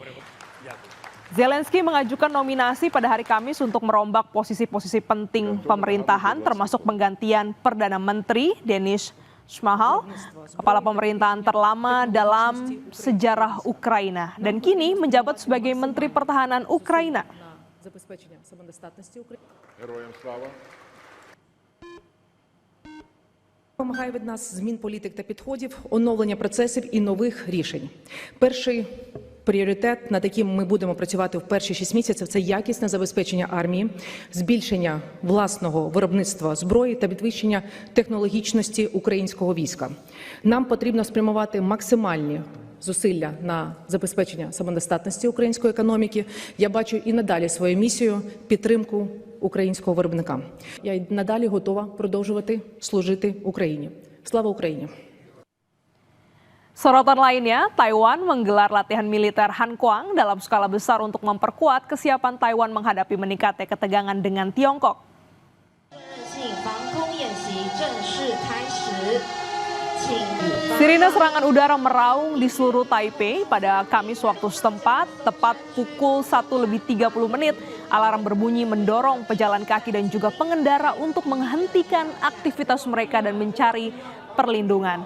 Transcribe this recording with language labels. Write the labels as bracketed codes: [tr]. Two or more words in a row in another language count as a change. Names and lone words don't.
[id] Zelensky mengajukan nominasi pada hari Kamis untuk merombak posisi-posisi penting pemerintahan termasuk penggantian Perdana Menteri Denis Shmyhal, kepala pemerintahan terlama dalam sejarah Ukraina, dan kini menjabat sebagai Menteri Pertahanan Ukraina. [uk] Вимагає від нас змін політик та підходів, оновлення процесів і нових рішень. Перший пріоритет, над яким ми будемо працювати в перші 6 місяців, це якісне забезпечення армії, збільшення власного виробництва зброї та підвищення технологічності українського війська. Нам потрібно спрямувати максимальні зусилля на забезпечення самодостатності української економіки. Я бачу і надалі свою місію підтримку українського виробника. Я й надалі готова продовжувати служити Україні. Слава Україні! [id] Sorotan lainnya, Taiwan menggelar latihan militer Hankwang dalam skala besar untuk memperkuat kesiapan Taiwan menghadapi meningkatnya ketegangan dengan Tiongkok. Sirine serangan udara meraung di seluruh Taipei pada Kamis waktu setempat, tepat pukul 1:30 alarm berbunyi mendorong pejalan kaki dan juga pengendara untuk menghentikan aktivitas mereka dan mencari perlindungan.